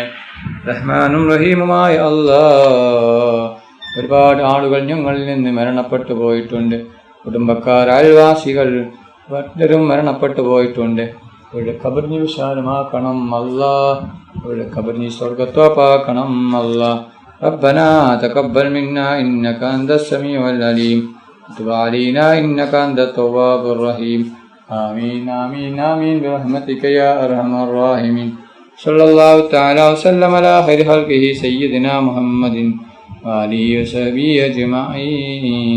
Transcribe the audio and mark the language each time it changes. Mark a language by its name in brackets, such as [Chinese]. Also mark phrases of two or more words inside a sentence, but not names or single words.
[Malayalam] റഹ്മാനും റഹീമുമായ അല്ലാഹ്, ഒരുപാട് ആളുകൾ ഞങ്ങളിൽ നിന്ന് മരണപ്പെട്ടു പോയിട്ടുണ്ട്. കുടുംബക്കാർ, അയൽവാസികൾ പലരും മരണപ്പെട്ടു പോയിട്ടുണ്ട്. അവരുടെ ഖബർ നീ വിശാലമാക്കണം അല്ലാഹ്. അവരുടെ ഖബർ നീ സ്വർഗ്ഗത്തോപ്പാക്കണം അല്ലാഹ്. [Arabic] ربنا تقبل منا إنك أنت السميع العليم وتب علينا إنك أنت التواب الرحيم. آمين آمين آمين برحمتك يا أرحم الراحمين. صلى الله تعالى وسلم على خير خلقه سيدنا محمد وآله وصحبه أجمعين.